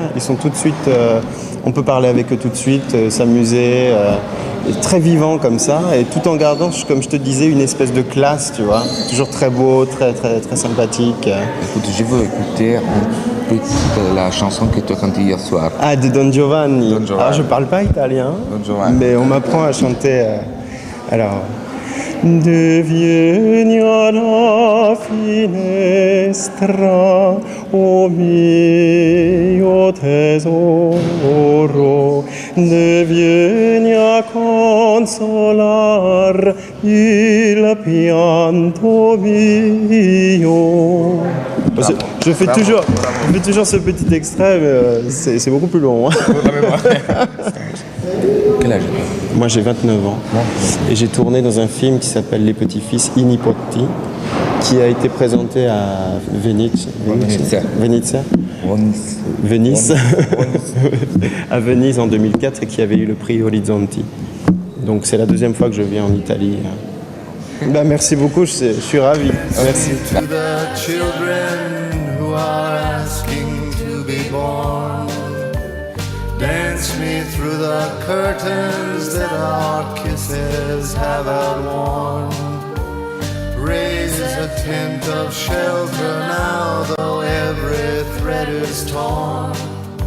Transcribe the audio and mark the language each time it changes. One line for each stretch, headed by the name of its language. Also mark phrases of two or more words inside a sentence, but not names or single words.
French: Ils sont tout de suite, on peut parler avec eux tout de suite, s'amuser, très vivants comme ça, et tout en gardant, comme je te disais, une espèce de classe, tu vois. Toujours très beau, très sympathique. Écoute, je veux écouter la chanson que tu as chantée hier soir. Ah, de Don Giovanni. Alors, je parle pas italien, mais on m'apprend à chanter. Alors.
Italian: Devieni alla finestra, o mio tesoro, devieni a consolar il pianto mio.
French: Je fais toujours ce petit extrait, mais c'est beaucoup plus long. Quel âge? Moi j'ai 29 ans et j'ai tourné dans un film qui s'appelle Les Petits-Fils I Nipoti, qui a été présenté à Venise, à Venise en 2004 et qui avait eu le prix Orizzonti. Donc c'est la deuxième fois que je viens en Italie. Merci beaucoup, je suis ravi. Merci.
English: Dance me through the curtains that our kisses have outworn. Raise a tent of shelter now, though every thread is torn.